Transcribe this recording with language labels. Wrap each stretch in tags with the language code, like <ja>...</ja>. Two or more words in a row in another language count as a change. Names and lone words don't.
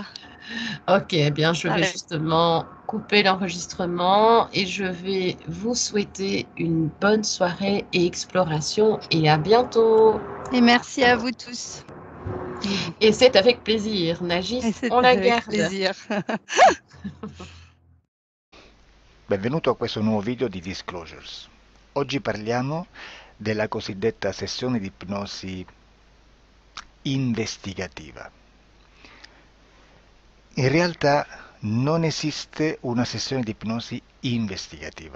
<fr>Ok, eh bien, je Ça vais reste. justement couper l'enregistrement et je vais vous souhaiter une bonne soirée et exploration et à bientôt. Et merci à vous tous. Et c'est avec plaisir. Et Nagis, on c'était la avec garde. plaisir.</fr> <it>Benvenuto a questo nuovo video di Disclosures. Oggi parliamo della cosiddetta sessione di ipnosi investigativa. In realtà non esiste una sessione di ipnosi investigativa.</it>